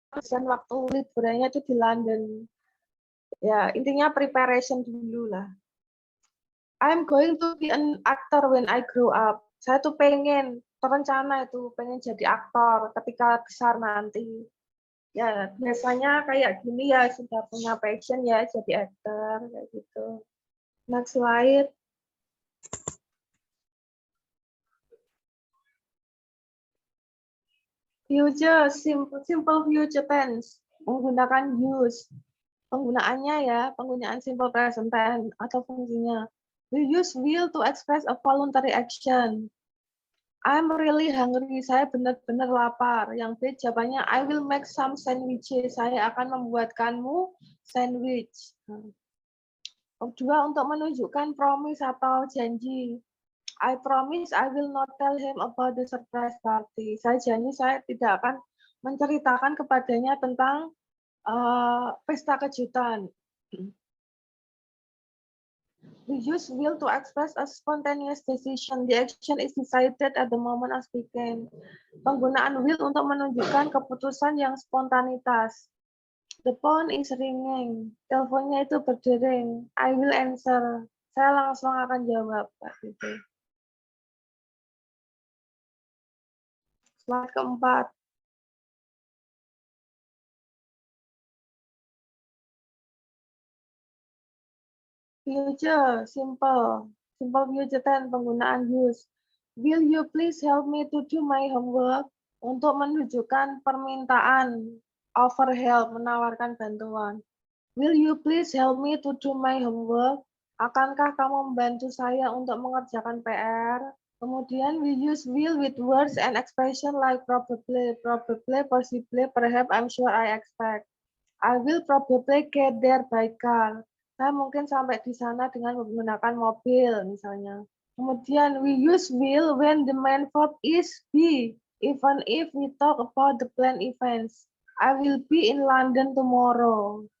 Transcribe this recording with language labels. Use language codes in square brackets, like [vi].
[id] Dan waktu liburannya itu di London. Ya, intinya preparation dulu lah. [en] I'm going to be an actor when I grow up. [id] Saya tuh pengen, terencana itu, pengen jadi aktor ketika besar nanti. Ya, biasanya kayak gini ya, sudah punya passion ya, jadi aktor, kayak gitu. [en] Next slide. Future, simple future tense. [id] Menggunakan [en] use. [id] Penggunaannya ya, penggunaan simple present tense atau fungsinya. [en] We use will to express a voluntary action. I'm really hungry. [id] Saya benar-benar lapar. Yang B jawabannya [en] I will make some sandwiches. [id] Saya akan membuatkanmu sandwich. Kedua, untuk menunjukkan promise atau janji. [en] I promise I will not tell him about the surprise party. [id] Saya janji saya tidak akan menceritakan kepadanya tentang pesta kejutan. [en] We use will to express a spontaneous decision. The action is decided at the moment of speaking. [id] Penggunaan will untuk menunjukkan keputusan yang spontanitas. [en] The phone is ringing. [id] Teleponnya itu berdering. [en] I will answer. [id] Saya langsung akan jawab. Gitu. Slide keempat. [en] Future, simple future tense, [id] penggunaan [en] use. Will you please help me to do my homework? [id] Untuk menunjukkan permintaan, [en] offer help, [id] menawarkan bantuan. [en] Will you please help me to do my homework? [id] Akankah kamu membantu saya untuk mengerjakan PR? Kemudian [en] we use will with words and expression like probably, possibly, perhaps, I'm sure, I expect. I will probably get there by car. [id] Saya mungkin sampai di sana dengan menggunakan mobil, misalnya. Kemudian, [en] we use will when the main verb is be, even if we talk about the planned events. I will be in London tomorrow.